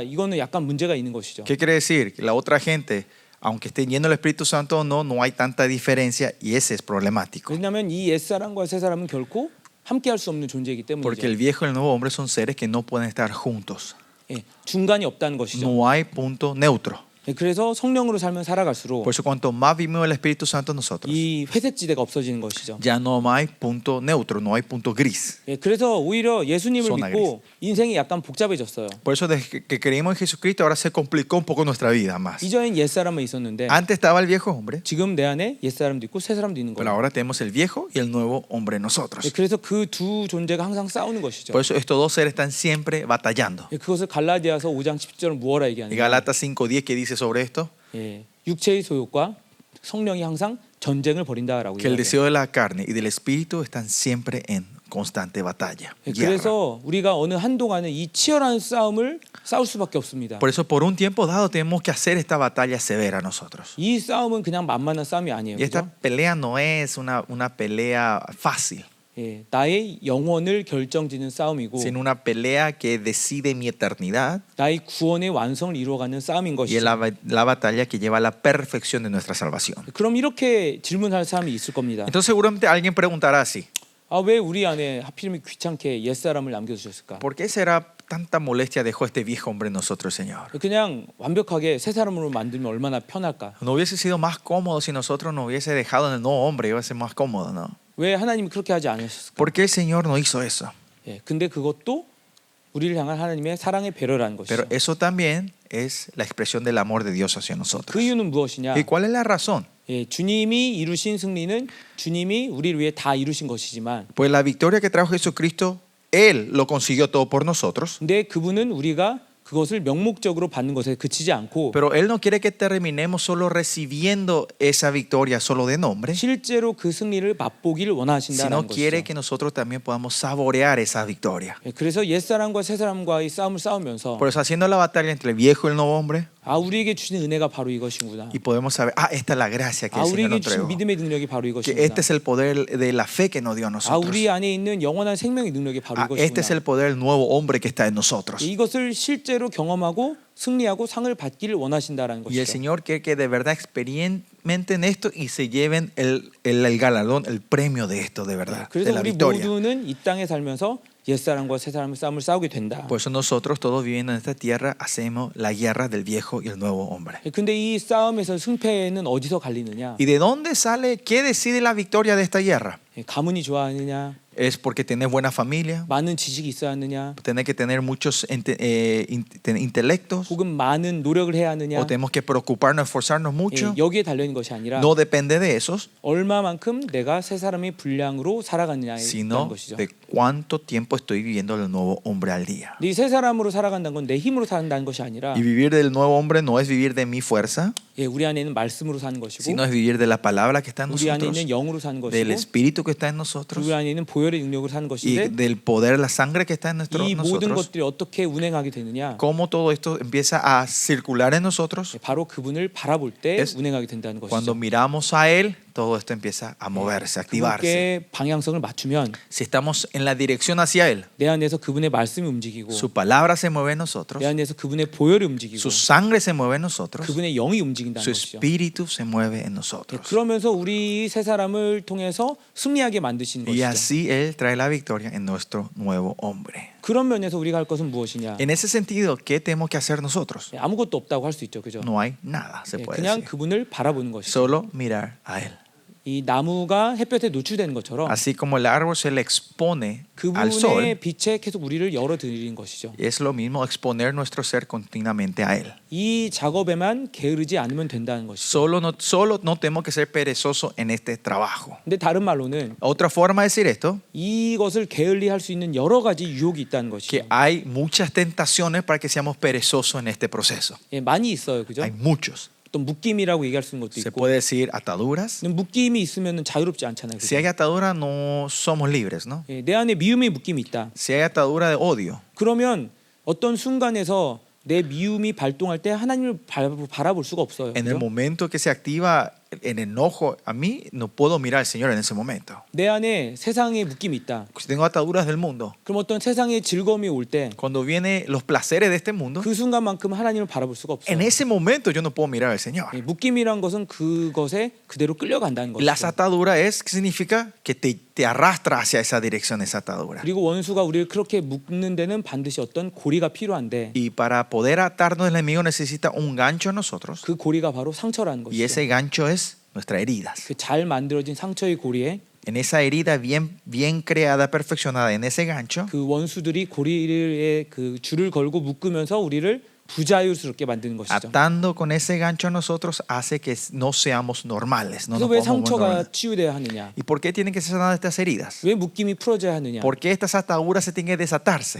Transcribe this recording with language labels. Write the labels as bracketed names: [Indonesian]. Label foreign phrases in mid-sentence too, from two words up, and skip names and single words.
[Korean] 이거는 약간 문제가 있는 것이죠. [Spanish] ¿Qué quiere decir? Que la otra gente, aunque esté lleno del Espíritu Santo o no, no hay tanta diferencia y ese es problemático. [Korean] 왜냐하면 이 옛사람과 새사람은 결코 함께할 수 없는 존재이기 [Spanish] Porque [Korean] 때문이죠. [Spanish] el viejo y el nuevo hombre son seres que no pueden estar juntos. [Korean] 중간이 없다는 것이죠. [Spanish] No hay punto neutro. [Korean] 그래서 성령으로 살면 살아갈수록 [Spanish] Por eso cuanto más vivimos el Espíritu Santo en nosotros, [Korean] 이 회색지대가 없어지는 것이죠. [Spanish] ya no hay punto neutro, no hay punto gris. [Korean] 그래서 오히려 예수님을 [Spanish] Zona [Korean] 믿고 인생이 약간 복잡해졌어요. [Spanish] Por eso desde que creímos en Jesucristo ahora se complicó un poco nuestra vida más. [Korean] 이전엔 옛사람은 있었는데 [Spanish] Antes estaba el viejo hombre, [Korean] 지금 내 안에 옛사람도 있고 새사람도 있는 [Spanish] pero [Korean] 거예요. [Spanish] ahora tenemos el viejo y el nuevo hombre en nosotros. [Korean] 그래서 그 두 존재가 항상 싸우는 것이죠. [Spanish] Por eso estos dos seres están siempre batallando. [Korean] 그것을 갈라디아서 5장 10절은 무엇라 [Spanish] Y [Korean] 얘기하느냐? [Spanish] Galatas 5:10 que dice sobre esto, [Korean] 육체의 소욕과 성령이 항상 전쟁을 벌인다라고 [Spanish] que el [Korean] 얘기해요. [Spanish] deseo de la carne y del espíritu están siempre en constante batalla. Guerra. [Korean] 그래서 우리가 어느 한동안은 이 치열한 싸움을 싸울 수밖에 없습니다. [Spanish] Por eso por un tiempo dado tenemos que hacer esta batalla severa nosotros. [Korean] 이 싸움은 그냥 만만한 싸움이 아니에요. [Spanish] Y esta [Korean] 그죠? [Spanish] pelea no es una pelea fácil, [Korean] 나의 영혼을 결정짓는 싸움이고 [Spanish] sino una pelea que decide mi eternidad [Korean] 나의 구원의 완성을 이루어가는 싸움인 [Spanish] y es [Korean] 것이죠. [Spanish] la batalla que lleva a la perfección de nuestra salvación. [Korean] 그럼 이렇게 질문할 사람이 있을 겁니다. [Spanish] Entonces seguramente alguien preguntará así, [Korean] 왜 우리 안에 하필이면 귀찮게 옛사람을 남겨두셨을까? [Spanish] ¿por qué será tanta molestia dejó este viejo hombre en nosotros, Señor? [Korean] 그냥 완벽하게 새 사람으로 만들면 얼마나 편할까? [Spanish] ¿No hubiese sido más cómodo si nosotros nos hubiese dejado en el nuevo hombre? Iba a ser más cómodo, ¿no? [Korean] 왜 하나님이 그렇게 하지 않으셨을까? [Spanish] ¿Por qué el Señor no hizo eso? [Korean] 근데 그것도 우리를 향한 하나님의 사랑의 배려라는 것이죠. [Spanish] Pero eso también es la expresión del amor de Dios hacia [Korean] 그 [Spanish] nosotros. [Korean] 이유는 무엇이냐? [Spanish] ¿Y cuál es la razón? [Korean] 주님이 이루신 승리는 주님이 우리를 위해 다 이루신 것이지만 [Spanish] Pues la victoria que trajo Jesucristo, Él lo consiguió todo por nosotros. [Korean] 근데 그분은 우리가 그것을 명목적으로 받는 것에 그치지 않고 [Spanish] Pero Él no quiere que terminemos solo recibiendo esa victoria solo de nombre, [Korean] 실제로 그 승리를 맛보기를 원하신다는 [Spanish] sino quiere [Korean] 것이죠. [Spanish] que nosotros también podamos saborear esa victoria. [Korean] 그래서 옛사람과 새사람과의 싸움을 싸우면서 [Spanish] Por eso haciendo la batalla entre el viejo y el nuevo hombre, [Korean] 우리에게 주신 은혜가 바로 이것이구나. [Spanish] y podemos saber, esta es la gracia que el Señor [Korean] 우리에게 [Spanish] nos [Korean] 주신 [Spanish] entregó. [Korean] 믿음의 능력이 바로 [Spanish] Que [Korean] 이것이구나. [Spanish] este es el poder de la fe que nos dio a nosotros. [Korean] 우리 안에 있는 영원한 생명의 능력이 바로 [Spanish] Este es [Korean] 이것이구나. [Spanish] el poder del nuevo hombre que está en nosotros. [Korean] 이것을 실제로 경험하고 승리하고 상을 받기를 원하신다라는 [Spanish] Y el [Korean] 것이죠. [Spanish] Señor quiere que de verdad experimenten esto y se lleven el galardón, el premio de esto de verdad, de [Korean] 그래서 [Spanish] la [Korean] 우리 [Spanish] victoria. [Korean] 모두는 이 땅에 살면서 옛사람과 새사람의 싸움을 싸우게 된다. [Spanish] Por eso nosotros todos viviendo en esta tierra hacemos la guerra del viejo y el nuevo hombre. [Korean] 근데 이 싸움에서 승패는 어디서 갈리느냐? [Spanish] ¿Y de dónde sale? ¿Qué decide la victoria de esta guerra? [Korean] 가문이 좋아하느냐? [Spanish] ¿Es porque tenés buena familia? [Korean] 많은 지식이 있어야 하느냐? [Spanish] ¿Tenés que tener muchos intelectos? [Korean] 혹은 많은 노력을 해야 하느냐? [Spanish] ¿O tenemos que preocuparnos, esforzarnos mucho? [Korean] 여기에 달려 있는 것이 아니라 [Spanish] No depende de esos, [Korean] 얼마만큼 내가 새 사람의 분량으로 살아가느냐에 대한 [Spanish] sino [Korean] 것이죠. [Spanish] de cuánto tiempo estoy viviendo el nuevo hombre al día. [Korean] 이 새 사람으로 살아간다는 건 내 힘으로 산다는 것이 아니라 [Spanish] Y vivir del nuevo hombre no es vivir de mi fuerza, [Korean] 우리 안에 있는 말씀으로 사는 것이고 [Spanish] sino es vivir de la palabra que está en [Korean] 우리 안에 [Spanish] nosotros, [Korean] 있는 영으로 사는 [Spanish] del [Korean] 것이고 [Spanish] espíritu que está en nosotros [Korean] 우리 안에 있는 보혈의 능력으로 사는 [Spanish] y [Korean] 것인데 [Spanish] del poder, la sangre que está en [Korean] 이 모든 [Spanish] nosotros. [Korean] 것들이 어떻게 운행하게 되느냐? [Spanish] Cómo todo esto empieza a circular en nosotros. [Korean] 바로 그분을 바라볼 때 [Spanish] Es [Korean] 운행하게 된다는 [Spanish] Cuando [Korean] 것이죠. [Spanish] miramos a Él, todo esto empieza a moverse, a activarse. [Korean] 그분께 방향성을 맞추면 [Spanish] Si estamos en la dirección hacia Él, [Korean] 내 안에서 그분의 말씀이 움직이고 [Spanish] su palabra se mueve en nosotros, [Korean] 내 안에서 그분의 보혈이 움직이고 [Spanish] su sangre se mueve en nosotros, [Korean] 그분의 영이 움직인다는 [Spanish] su [Korean] 것이죠. [Spanish] espíritu se mueve en nosotros. [Korean] 그러면서 우리 새 사람을 통해서 승리하게 만드시는 [Spanish] Y [Korean] 것이죠. [Spanish] así Él trae la victoria en nuestro nuevo hombre. [Korean] 그런 면에서 우리가 할 것은 무엇이냐? [Spanish] En ese sentido, ¿qué tenemos que hacer nosotros? [Korean] 아무것도 없다고 할 수 있죠, 그죠? [Spanish] No hay nada, se puede [Korean] 그냥 [Spanish] decir. [Korean] 그분을 바라보는 것이죠. [Spanish] Solo mirar a Él. [Korean] 이 나무가 햇볕에 노출되는 것처럼 [Spanish] Así como el árbol se le expone al sol, [Korean] 그분의 빛에 계속 우리를 열어드리는 것이죠. [Spanish] es lo mismo exponer nuestro ser continuamente a Él. [Korean] 이 작업에만 게으르지 않으면 된다는 것이죠. [Spanish] Solo no tenemos que ser perezosos en este trabajo. [Korean] 근데 다른 말로는 [Spanish] Otra forma de decir esto, [Korean] 이것을 게을리 할 수 있는 여러 가지 유혹이 있다는 것이죠. [Spanish] que hay muchas tentaciones para que seamos perezosos en este proceso. [Korean] 많이 있어요, 그죠? [Spanish] Hay muchos. [Korean] 또 묶임이라고 얘기할 수 있는 것도 [Spanish] Se [Korean] 있고. [Spanish] puede decir ataduras. [Korean] 근데 묶임이 있으면 자유롭지 않잖아요. [Spanish] Si [Korean] 그죠? [Spanish] hay atadura, no somos libres, ¿no? [Korean] 내 안에 미움의 묶임이 있다. [Spanish] Si hay atadura de odio, [Korean] 그러면 어떤 순간에서 내 미움이 발동할 때 하나님을 바라볼 수가 없어요. [Spanish] en el [Korean] 그죠? [Spanish] momento que se activa el enojo, a mí no puedo mirar al Señor en ese momento. [Korean] 내 안에 세상의 묶임이 있다. [Spanish] Si tengo ataduras del mundo, [Korean] 그럼 어떤 세상의 즐거움이 올 때 그 [Spanish] cuando vienen los placeres de este mundo, [Korean] 순간만큼 하나님을 바라볼 수가 없어요. [Spanish] en ese momento yo no puedo mirar al Señor. [Korean] 묶임이란 것은 그것에 그대로 끌려간다는 [Spanish] Las [Korean] 것이죠. [Spanish] ataduras es, ¿qué significa? Que te te arrastra hacia esa dirección, esa atadura. [Korean] 그리고 원수가 우리를 그렇게 묶는 데는 반드시 어떤 고리가 필요한데 [Spanish] Y para poder atarnos el enemigo necesita un gancho en nosotros. [Korean] 그 고리가 바로 상처라는 [Spanish] Y [Korean] 것이죠. [Spanish] ese gancho es nuestras heridas. [Korean] 그 잘 만들어진 상처의 고리에 [Spanish] En esa herida bien creada, perfeccionada, en ese gancho, [Korean] 그 원수들이 고리에 그 줄을 걸고 묶으면서 우리를 부자유스럽게 만드는 것이죠. [Spanish] atando con ese gancho a nosotros hace que no seamos normales. No [Korean] 그래서 [Spanish] nos [Korean] 왜 [Spanish] podamos [Korean] 상처가 [Spanish] normales. [Korean] 치유돼야 하느냐? [Spanish] ¿Y por qué tienen que ser sanadas estas heridas? [Korean] 왜 묶임이 풀어져야 하느냐? [Spanish] ¿Por qué estas ataduras se tienen que desatarse?